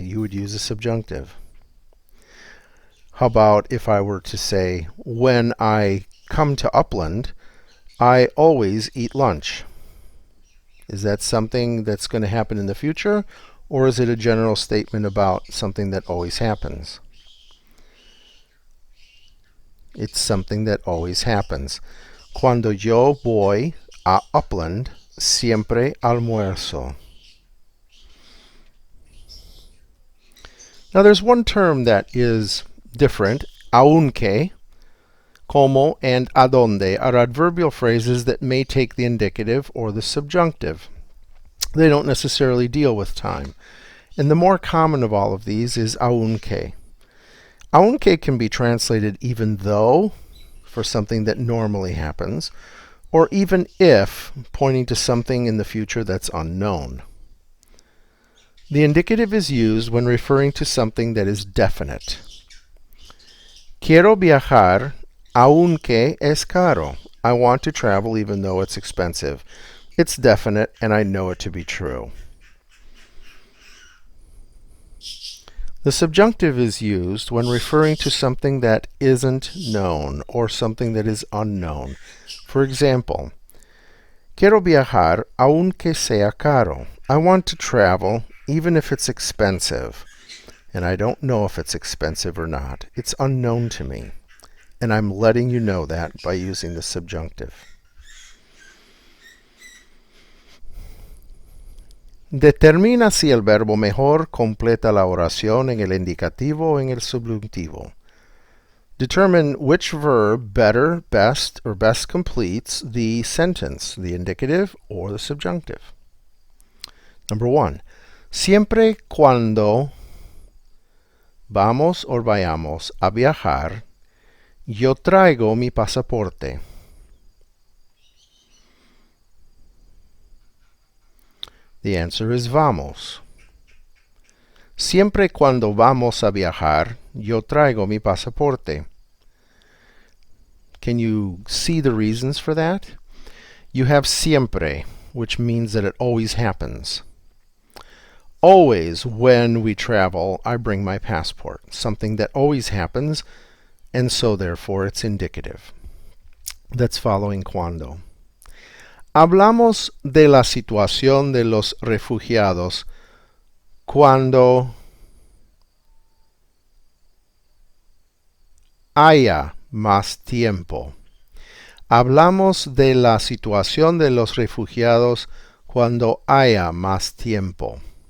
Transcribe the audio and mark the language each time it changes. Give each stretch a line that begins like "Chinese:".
English: You would use a subjunctive. How about if I were to say, when I come to Upland, I always eat lunch? Is that something that's going to happen in the future, or is it a general statement about something that always happens? It's something that always happens.
Spanish: Cuando yo voy a Upland, siempre almuerzo.
English: Now there's one term that is different. Aunque, como, and adonde are adverbial phrases that may take the indicative or the subjunctive. They don't necessarily deal with time. And the more common of all of these is aunque. Aunque can be translated even though, for something that normally happens, or even if, pointing to something in the future that's unknown. The indicative is used when referring to something that is definite.
Spanish: Quiero viajar aunque es caro.
English: I want to travel even though it's expensive. It's definite, and I know it to be true. The subjunctive is used when referring to something that isn't known or something that is unknown. For example,
Spanish: quiero viajar aunque sea caro.
English: I want to travel even if it's expensive. And I don't know if it's expensive or not. It's unknown to me. And I'm letting you know that by using the subjunctive.
Spanish: Determina si el verbo mejor completa la oración en el indicativo o en el subjuntivo.
English: Determine which verb better, best, or best completes the sentence, the indicative or the subjunctive. Number 1.
Spanish: Siempre cuando vamos o vayamos a viajar, yo traigo mi pasaporte.
English: The answer is
Spanish: vamos. Siempre cuando vamos a viajar, yo traigo mi pasaporte.
English: Can you see the reasons for that? You have siempre, which means that it always happens. Always, when we travel, I bring my passport. Something that always happens, and so therefore it's indicative. That's following cuando.
Spanish: Hablamos de la situación de los refugiados cuando haya más tiempo. Hablamos de la situación de los refugiados cuando haya más tiempo.